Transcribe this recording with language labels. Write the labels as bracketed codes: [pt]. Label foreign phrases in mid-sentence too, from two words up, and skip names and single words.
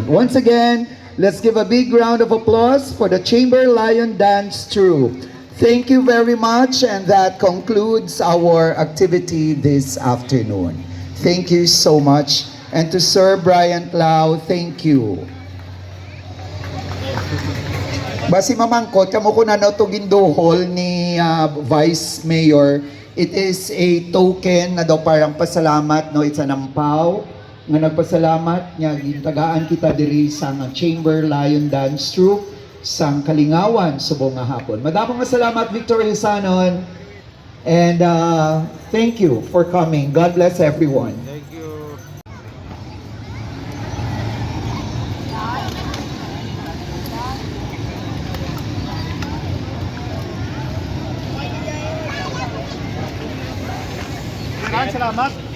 [en] Once again, let's give a big round of applause for the Chamber Lion Dance Troupe. Thank you very much, and that concludes our activity this afternoon. Thank you so much. And to Sir Brian Clau, thank you. [hil] Basi mamangkot, kamo ko na to ginduhol ni Vice Mayor. [en] It is a token [hil] na daw parang pasalamat, no? [en] It's an [hil] ampaw nga nagpasalamat niya gintagaan kita diri sa Chamber Lion Dance Troupe sang Kalingawan subong nga hapon. Madamong salamat, Victor Hisanon, [en] and thank you for coming. God bless everyone. Thank you. [hil] Salamat.